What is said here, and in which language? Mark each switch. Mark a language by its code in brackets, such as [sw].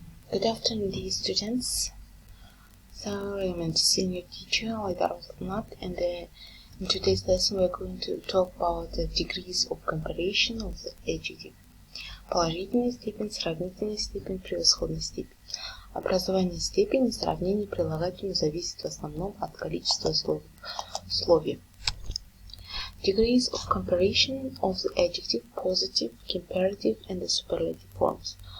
[en] Good afternoon, dear students. So I'm a senior teacher, Alaidarova S, and in today's lesson we're going to talk about the degrees of comparison of the adjective. [ru] Положительная степень, сравнительная степень, превосходная степень. Образование степени сравнения прилагательного зависит в основном от количества условий. [en] Degrees of comparison of the adjective, positive, comparative, and the superlative forms.